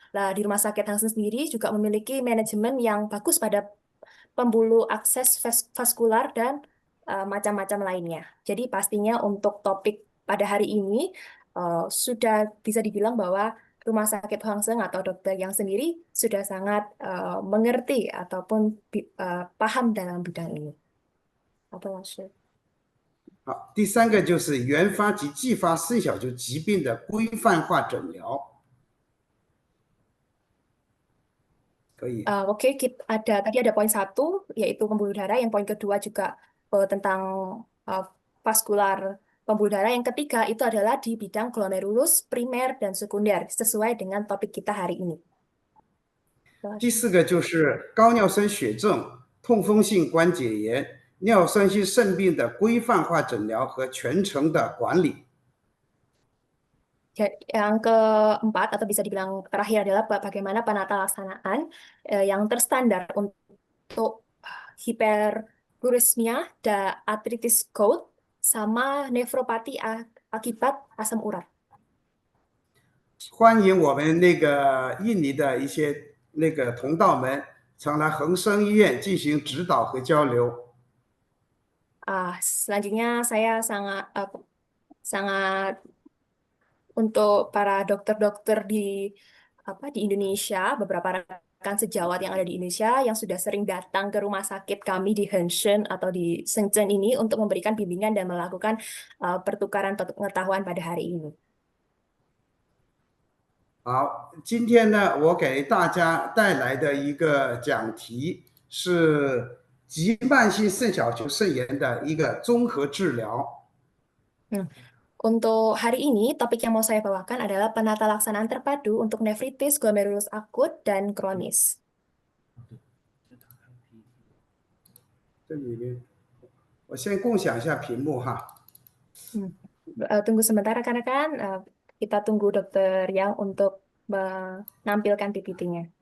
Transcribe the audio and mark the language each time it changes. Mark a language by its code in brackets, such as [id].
[id] Nah, di Rumah Sakit Hansen sendiri juga memiliki manajemen yang bagus pada pembuluh akses vaskular dan macam-macam lainnya. Jadi pastinya untuk topik pada hari ini sudah bisa dibilang bahwa Rumah Sakit Hwangseng atau dokter yang sendiri sudah sangat mengerti ataupun paham dalam bidang ini. Apa maksud? [zh] 好，第三个就是原发及继发肾小球疾病的规范化诊疗。可以。 [id] Oke, tadi ada poin 1 yaitu pembuluh darah, yang poin kedua juga tentang vaskular pembuluh darah, yang ketiga itu adalah di bidang glomerulus primer dan sekunder sesuai dengan topik kita hari ini. [zh] 第四个就是高尿酸血症、痛风性关节炎、尿酸性肾病的规范化诊疗和全程的管理。 [id] Yang keempat atau bisa dibilang terakhir adalah bagaimana penata laksanaan yang terstandar untuk hiperuremia, arthritis gout, sama nefropati akibat asam urat. [zh] 欢迎我们那个印尼的一些那个同道们常来恒生医院进行指导和交流。 [id] Selanjutnya saya sangat untuk para dokter-dokter di Indonesia, beberapa rekan sejawat yang ada di Indonesia yang sudah sering datang ke rumah sakit kami di Henshin atau di Shenzhen ini untuk memberikan bimbingan dan melakukan pertukaran pengetahuan pada hari ini. [zh] 好，今天呢，我给大家带来的一个讲题是急慢性肾小球肾炎的一个综合治疗。 [id] Untuk hari ini, topik yang mau saya bawakan adalah penata laksanaan terpadu untuk nefritis, glomerulus akut, dan kronis. [zh] 这里面，我先共享一下屏幕哈。 [id] Tunggu sebentar rekan-rekan, kita tunggu Dokter Yang untuk menampilkan PPT-nya.